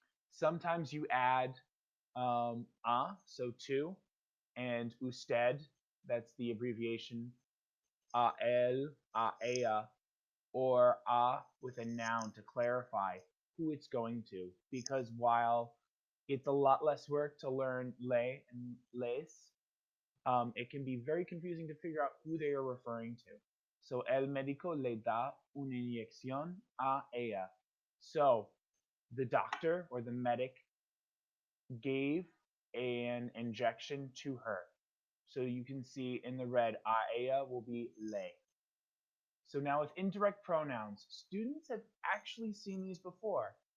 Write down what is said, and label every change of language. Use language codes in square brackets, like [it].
[en] Sometimes you add so to, and usted, that's the abbreviation, [es] a él, a ella, [en] or a with a noun to clarify who it's going to. Because while it's a lot less work to learn le and les, it can be very confusing to figure out who they are referring to. [es] So, el médico le da una inyección a ella. [en] So, the doctor or the medic gave an injection to her. So you can see in the red, a ella will be le. So now with indirect pronouns, students have actually seen these before.